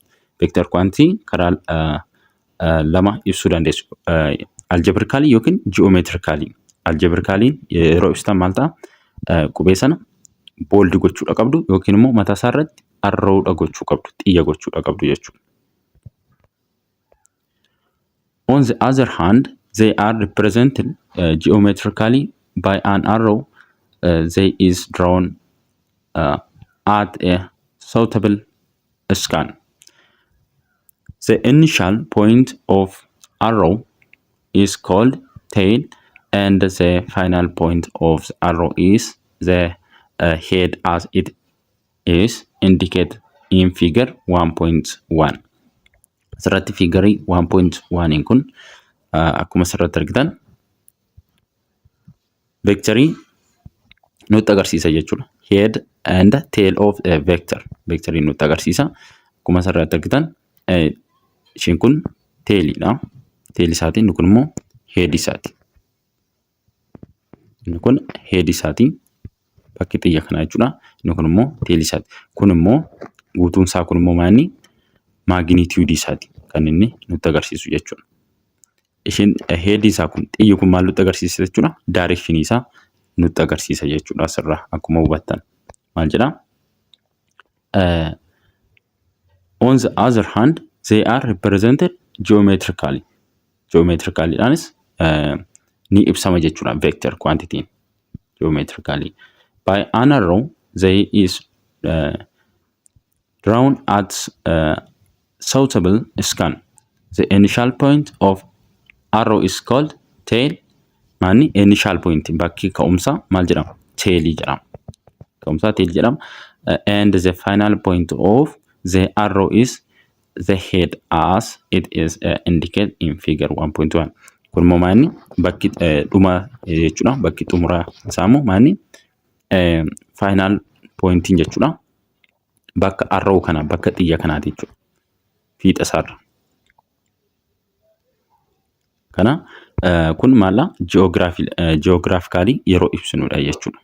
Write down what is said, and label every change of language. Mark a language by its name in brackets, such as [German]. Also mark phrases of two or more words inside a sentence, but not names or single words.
[English] Vector quantity [Oromo] karaa lama ibsuu dandeessu. Algebraically yookiin geometrically. Algebraically yeroo ibsitan maal ta'a? Qubee sana bold gochuudha qabdu yookiin immoo mataa isaa irratti arrowdha gochuu qabdu, xiyya gochuudha qabdu jechuudha. [English] On the other hand, they are represented geometrically by an arrow they is drawn at a suitable scan. The initial point of arrow is called tail and the final point of the arrow is the head as it is indicated in figure 1.1. [Oromo] Asirratti figure 1.1 kun akkuma asirratti argitan vectorii nutti agarsiisa jechuudha. [English] Head and tail of a vector. [Oromo] Vectorii nutti agarsiisa. Akkuma asirratti argitan isheen kun tailidha. Tail isaati, inni kun immoo head isaati. Inni kun head isaati. Bakki xiyya kanaa jechuudha. Inni kun immoo tail isaati. Kun immoo guutuun isaa kun immoo maanni magnitude isaati kan inni nutti agarsiisu jechuudha. Isheen head isaa kun xiyyi kun maal nutti agarsiisa jechuudha? Direction isaa nutti agarsiisa jechuudha asirraa akkuma hubattan. Maal jedhaa? [English] On the other hand, they are represented geometrically. [Oromo] Geometrically dhaanis ni ibsama jechuudha [English] vector quantity. [Oromo] Geometrically. [English] By an arrow, they is drawn at suitable scan. The initial point of arrow is called tail. [Oromo] Maanni [English] initial point [Oromo] bakki ka'umsa maal jedhama? Tail jedhama. Ka'umsa tail jedhama. [English] And the final point of the arrow is the head as it is indicated in figure 1.1. [Oromo] Kun immoo maanni bakki dhuma jechuudha. Bakki xumuraa isaa immoo maanni [English] final point [Oromo] jechuudha. Bakka arrow kana bakka xiyya kanaati jechuudha. Fiixa isaarra. Kana kun maala geographically yeroo ibsinudha jechuudha.